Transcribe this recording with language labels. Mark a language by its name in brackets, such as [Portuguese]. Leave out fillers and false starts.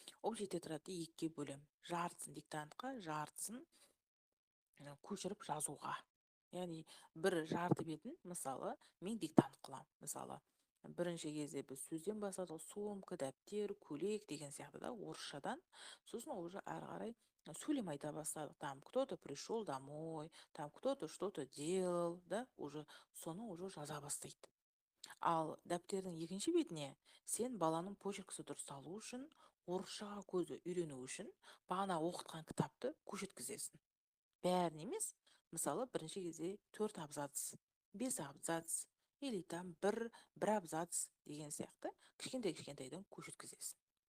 [Kazakh] Общий тетрадьты екіге бөлем. Жартысын диктантқа, жартысын көшіріп жазуға. Яғни бір жарты бетін мысалы мен диктант қыламын. Мысалы бірінші кезде біз сөзден бастадық, сумка, дәптер, көйлек деген сияқты да, орысшадан. Сосын уже ары қарай сөйлем айта бастадық. [Russian] Там кто-то пришел домой, там кто-то что-то делал, да, уже [Kazakh] соны уже жаза бастайды. Ал дәптердің екінші бетіне сен баланың почеркісі дұрысталу үшін, орысшаға көзі үйрену үшін бағана оқытқан кітапты көшеткізесің. Бәрін емес, мысалы бірінші кезде 4 абзац, 5 абзац, или там бір абзац деген сияқты кішкентай-кішкентайдан көшеткізесің.